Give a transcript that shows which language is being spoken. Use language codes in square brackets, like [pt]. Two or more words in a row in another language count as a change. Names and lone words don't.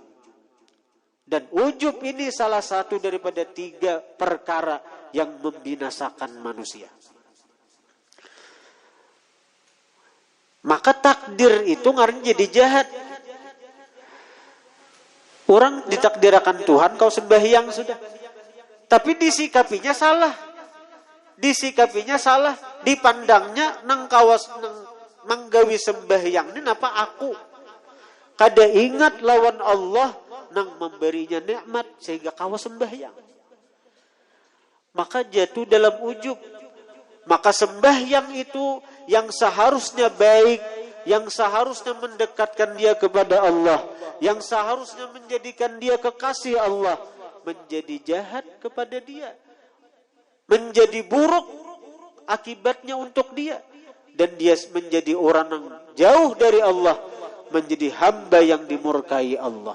[id] Dan ujub ini salah satu daripada 3 perkara yang membinasakan manusia. Maka takdir itu ngaruh jadi jahat. Orang ditakdirkan Tuhan, kau sembahyang sudah. Tapi disikapinya salah. Disikapinya salah. [bjn] Dipandangnya nang kawas nang manggawi sembahyang ini napa aku. Kada ingat lawan Allah nang memberinya nikmat sehingga kawas sembahyang. [id] Maka jatuh dalam ujub. Maka sembahyang itu yang seharusnya baik, yang seharusnya mendekatkan dia kepada Allah, yang seharusnya menjadikan dia kekasih Allah, menjadi jahat kepada dia, menjadi buruk akibatnya untuk dia, dan dia menjadi orang yang jauh dari Allah, menjadi hamba yang dimurkai Allah.